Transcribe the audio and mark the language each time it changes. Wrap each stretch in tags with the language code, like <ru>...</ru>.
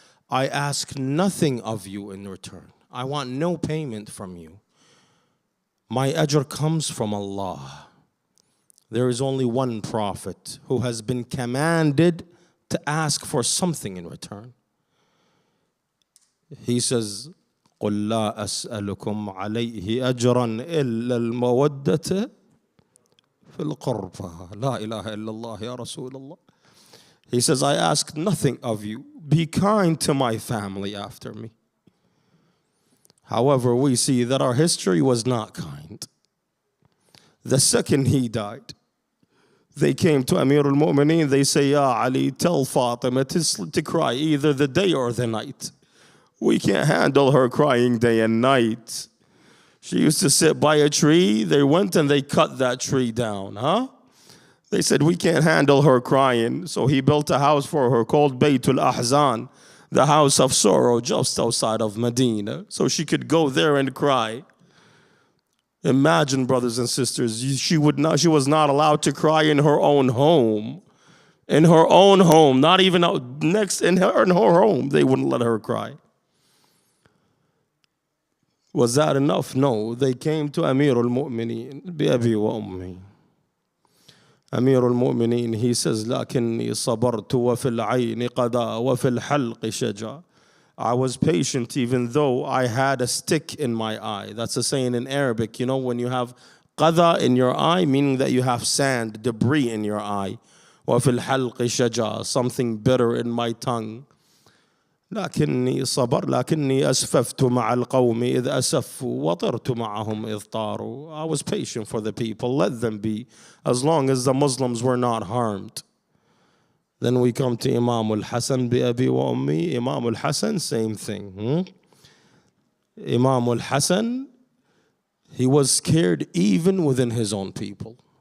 <en>I ask nothing of you in return. I want no payment from you. My ajr comes from Allah. There is only one prophet who has been commanded to ask for something in return. He says,</en> <ar>قُلْ لَا أَسْأَلُكُمْ عَلَيْهِ أَجْرًا إِلَّا الْمَوَدَّةَ في القربى لا إله إلا الله يا رسول الله.</ar> <en>He says, I ask nothing of you. Be kind to my family after me. However, we see that our history was not kind. The second he died, they came to Amir al-Mu'mineen. They say, Ya Ali, tell Fatima to cry either the day or the night. We can't handle her crying day and night. She used to sit by a tree. They went and they cut that tree down, huh? They said, we can't handle her crying. So he built a house for her called Baytul Ahzan, the house of sorrow, just outside of Medina, so she could go there and cry. Imagine, brothers and sisters, she was not allowed to cry in her own home. In her own home, not even next in her home, they wouldn't let her cry. Was that enough? No. They came to Amir al-Mu'mineen, bi-abi wa ummi.</en> <ar>Amir al-Mu'mineen,</ar> <en>he says,</en> <ar>لكني صبرت وفي العين قضاء وفي الحلق شجا.</ar> <en>I was patient even though I had a stick in my eye. That's a saying in Arabic, you know, when you have qada in your eye, meaning that you have sand, debris in your eye.</en> <ar>وفي الحلق شجا,</ar> <en>something bitter in my tongue.</en> <ar>لكني صبر لكني أسففت مع القوم إذ أسفوا وطرت معهم إذ طاروا.</ar> <en>I was patient for the people, let them be, as long as the Muslims were not harmed. Then we come to Imam al-Hasan bi-abi wa ummi. Imam al-Hasan, same thing. Imam al-Hasan, he was scared even within his own people.</en>